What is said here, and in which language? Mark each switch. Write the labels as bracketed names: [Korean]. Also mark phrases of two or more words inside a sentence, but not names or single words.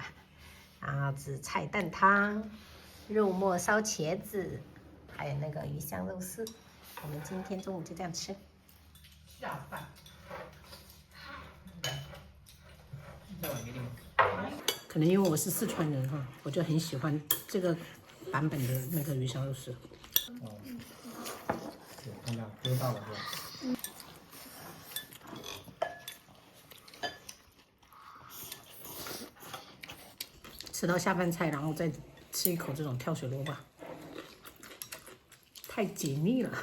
[Chinese] 然後紫菜蛋湯，肉末燒茄子，還有那個魚香肉絲。我們今天中午就這樣吃。下飯。可能因為我是四川人哈，我就很喜歡這個版本的那個魚香肉絲。哦，对，看到知道了是吧？吃到下飯菜，然後再吃一口這種跳水蘿蔔，太解膩了。